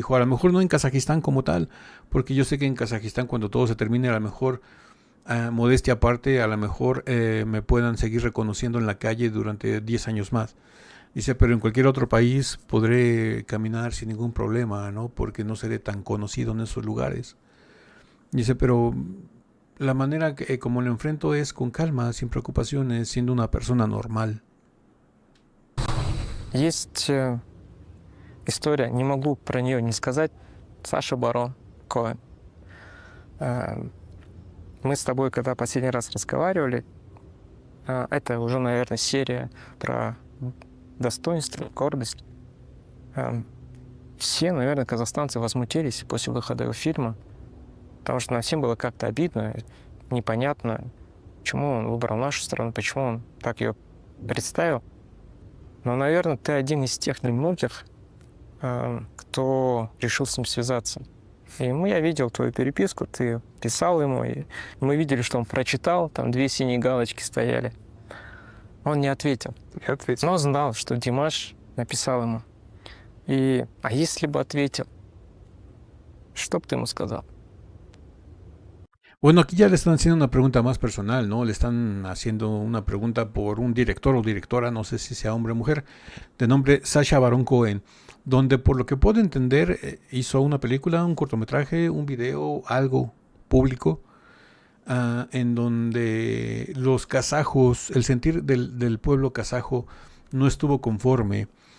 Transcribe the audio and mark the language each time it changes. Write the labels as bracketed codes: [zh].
[es] Dijo, a lo mejor no en Kazajistán como tal, porque yo sé que en Kazajistán cuando todo se termine, a lo mejor, modestia aparte, a lo mejor me puedan seguir reconociendo en la calle durante 10 años más. Dice, pero en cualquier otro país podré caminar sin ningún problema, ¿no? Porque no seré tan conocido en esos lugares. Dice, pero la manera como lo enfrento es con calma, sin preocupaciones, siendo una persona normal. [ru] Есть история, не могу про нее не сказать, Саша Барон Коэн. Мы с тобой, когда последний раз разговаривали, это уже, наверное, серия про достоинство, гордость. Все, наверное, казахстанцы возмутились после выхода его фильма, потому что нам всем было как-то обидно, непонятно, почему он выбрал нашу страну, почему он так ее представил. Но, наверное, ты один из тех немногих, кто решил с ним связаться. И я видел твою переписку, ты писал ему, и мы видели, что он прочитал, там 2 синие галочки стояли. Он не ответил. Я ответил. Но знал, что Димаш написал ему. А если бы ответил, что бы ты ему сказал? [es] Bueno, aquí ya le están haciendo una pregunta más personal, ¿no? Le están haciendo una pregunta por un director o directora, no sé si sea hombre o mujer, de nombre Sacha Baron Cohen, donde por lo que puedo entender hizo una película, un cortometraje, un video, algo público, en donde los kazajos, el sentir del pueblo kazajo no estuvo conforme.